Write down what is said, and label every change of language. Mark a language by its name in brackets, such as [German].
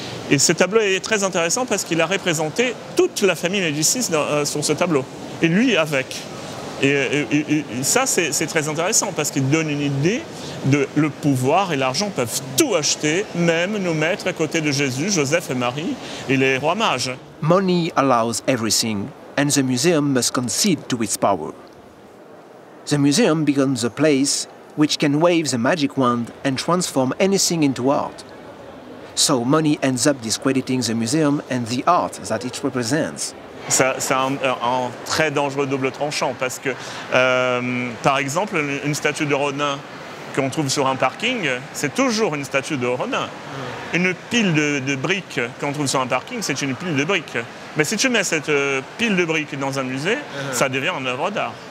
[French] Et ce tableau est très intéressant parce qu'il a représenté toute la famille Médicis sur ce tableau, et lui avec. Et ça, c'est très intéressant parce qu'il donne une idée de le pouvoir et l'argent peuvent tout acheter, même nous mettre à côté de Jésus, Joseph et Marie et les rois mages. [English] Money allows everything, and the museum must concede to its power. The museum becomes a place which can wave the magic wand and transform anything into art. So money ends up discrediting the museum and the art that it represents. [French] C'est un très dangereux double tranchant parce que, par exemple, une statue de Rodin qu'on trouve sur un parking, c'est toujours une statue de Rodin. Une pile de briques qu'on trouve sur un parking, c'est une pile de briques. Mais si tu mets cette pile de briques dans un musée, ça devient une œuvre d'art.